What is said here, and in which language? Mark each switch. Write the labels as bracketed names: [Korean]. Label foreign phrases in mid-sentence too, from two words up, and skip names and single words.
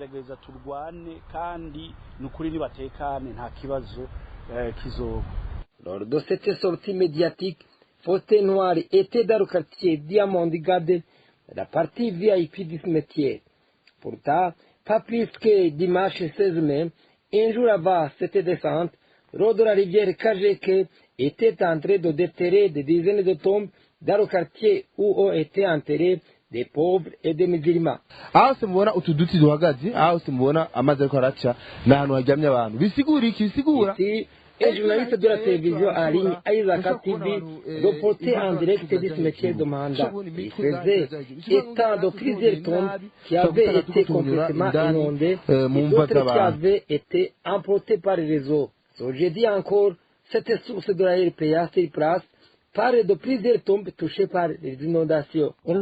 [French] Lors de cette sortie médiatique, Faustin Noir était dans le quartier Diamond Garden, la partie VIP du cimetière. Pourtant, pas plus que dimanche 16 mai, un jour avant cette descente, l'eau de la rivière Kajeke était en train de déterrer des dizaines de tombes dans le quartier où ont été enterrés des pauvres et des musulmans. [Rundi] Aho simubona utuduti duhagaze, aho simubona amazi ariko araca n'ahantu haryamye abantu. Bisigura iki? Bisigura [French] ici un journaliste de la télévision en ligne, Isaac TV, reportait en direct du cimetière de Manda. Il faisait état de plusieurs tombes qui avaient été complètement inondées et d'autres qui avaient été emportées par les réseaux. Jeudi encore, cette source de la RPA sur place parle de plusieurs tombes touchées par les inondations.